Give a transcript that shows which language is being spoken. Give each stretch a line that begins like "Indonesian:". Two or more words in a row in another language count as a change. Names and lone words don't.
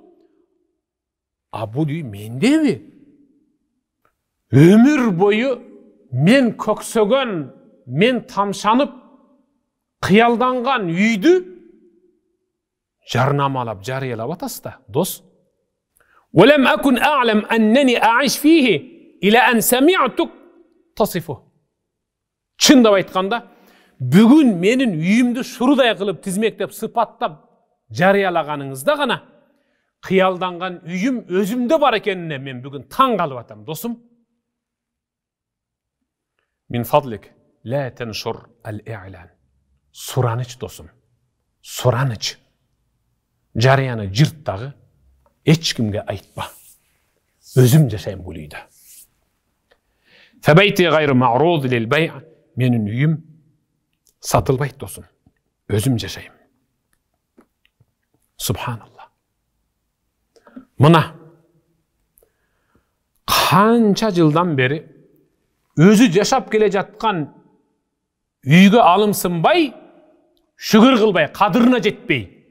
Kyrgyz: А бул үй мендеби? Өмүр бою мен көксөгөн, мен тамшанып, кыялданган үйдү жарнамалап, жарыялап атасыз да, дос.
Arabic: ولم أكن أعلم أنني أعيش فيه إلى أن سمعتك تصفه.
Kyrgyz: Чындап айтканда, бүгүн менин үйүмдү шурудай кылып тизмектеп, сыпаттап жарыялаганыңызда гана кыялданган үйүм өзүмдө бар экенине мен бүгүн таң калып атам, досум.
Arabic: من فضلك لا تنشر الإعلان.
Kyrgyz: Сураныч, досум. Сураныч. Жарыяны жырттагы эч кимге айтпа. Өзүм жашайм бул үйдө.
Arabic: فبيتي غير معروض للبيع'.
Kyrgyz: Менин үйүм сатылбайт, досум. Өзүм жашайм. Субханалла. Мына канча жылдан бери өзү жашап келе жаткан үйгө алымсынбай, шүгүр кылбай, кадырына жетпей,